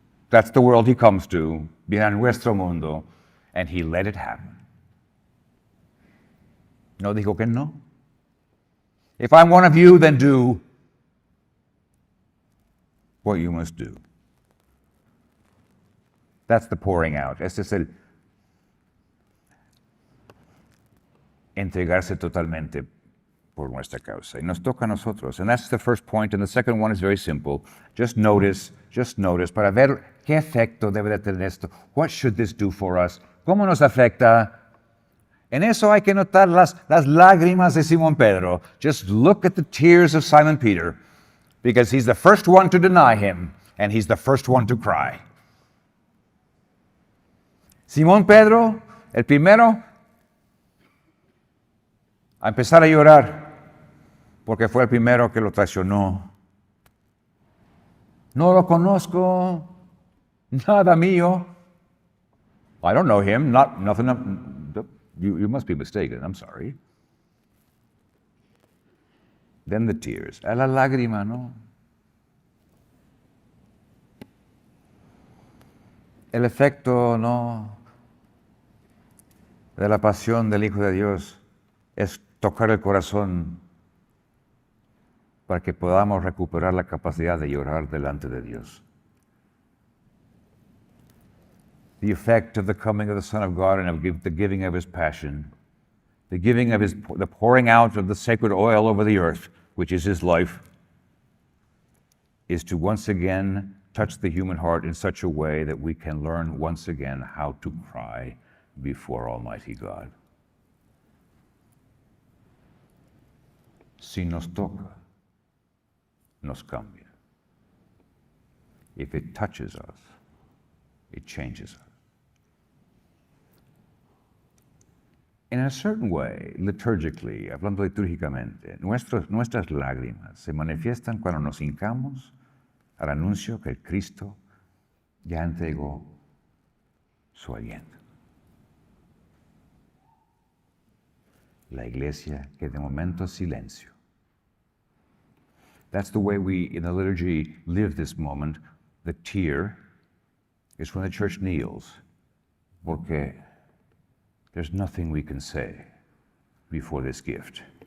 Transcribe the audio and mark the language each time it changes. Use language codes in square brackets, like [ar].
[en] That's the world he comes to, [es] viene a nuestro mundo, [en] and he let it happen. [es] No dijo que no. [en] If I'm one of you, then do what you must do. That's the pouring out. [es] Este es el entregarse totalmente por nuestra causa. Y nos toca a nosotros. [en] And that's the first point. And the second one is very simple. Just notice, [es] para ver qué efecto debe de tener esto. [en] What should this do for us? [es] ¿Cómo nos afecta? En eso hay que notar las lágrimas de Simón Pedro. [en] Just look at the tears of Simon Peter, because he's the first one to deny him, and he's the first one to cry. [es] Simón Pedro, el primero a empezar a llorar, porque fue el primero que lo traicionó. No lo conozco, nada mío. [en] I don't know him, nothing. You must be mistaken, I'm sorry. Then the tears. [es] A la lágrima, [en] ¿no? [es] El efecto, ¿no?, de la pasión del Hijo de Dios es tocar el corazón para que podamos recuperar la capacidad de llorar delante de Dios. [en] The effect of the coming of the Son of God and of the giving of His passion, the pouring out of the sacred oil over the earth, which is His life, is to once again touch the human heart in such a way that we can learn once again how to cry before Almighty God. [es] Si nos toca, nos cambia. [en] If it touches us, it changes us. In a certain way, liturgically, [es] hablando litúrgicamente, nuestras lágrimas se manifiestan cuando nos hincamos al anuncio que el Cristo ya entregó su aliento. La iglesia que de momento silencio. [en] That's the way we, in the liturgy, live this moment. The tear is when the church kneels, porque there's nothing we can say before this gift.